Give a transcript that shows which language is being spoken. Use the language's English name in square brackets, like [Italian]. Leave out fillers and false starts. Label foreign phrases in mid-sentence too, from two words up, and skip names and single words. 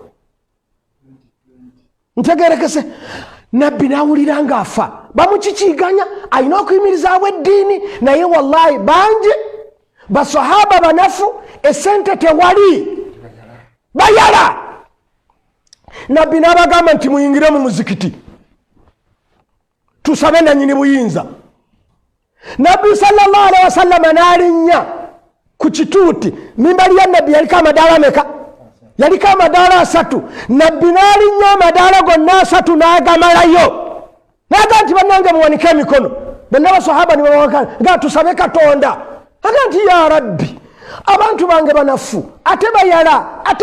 [Ganda] ntegerekese nabbi n'awulira ng'afa bamukikiiganya alina okuyimirizaawo eddiini naye wallahi bangi basahaba banafu essente tewali bayala nabbi n'abagamba nti muyingire mu muzikiti tusabe nanyini buyinza nabbi [Arabic] صلى الله عليه وسلم [Ganda] n'alinnya ku kituuti mimbali ya nabbi yaliko amadaala meka yaliko amadaala 3 nabbi n'alinnya amadaala gonna 3 n'agamalayo naga nti bannange muwanike emikono bonna basahaba ne babawakana tusabe Katonda aga nti [Arabic] يا ربي [Ganda] abantu bange banafu ate bayala ate